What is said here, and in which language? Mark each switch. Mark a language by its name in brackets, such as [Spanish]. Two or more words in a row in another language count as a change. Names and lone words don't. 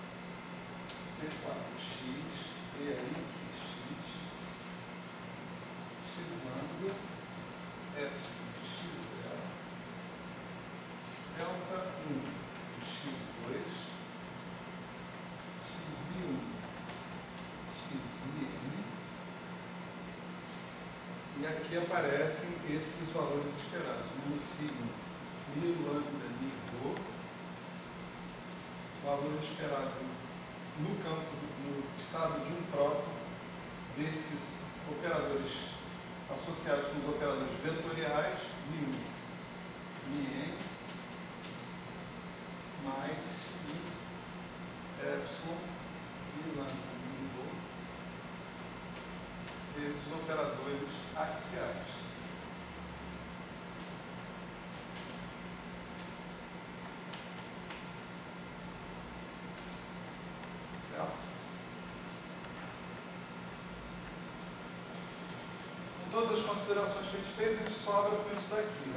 [Portuguese] d4x, e aí x lambda, epsilon de x0, delta 1 de x2, x1, xn, e aqui aparecem esses valores esperados, no signo μ lambda μ rho, valor esperado no campo, no estado de um próton, desses operadores associados com os operadores vetoriais, μ1, μn, mais μ epsilon, μ lambda μ rho, vezes os operadores axiais. Todas as considerações que a gente fez, a gente sobra com isso daqui.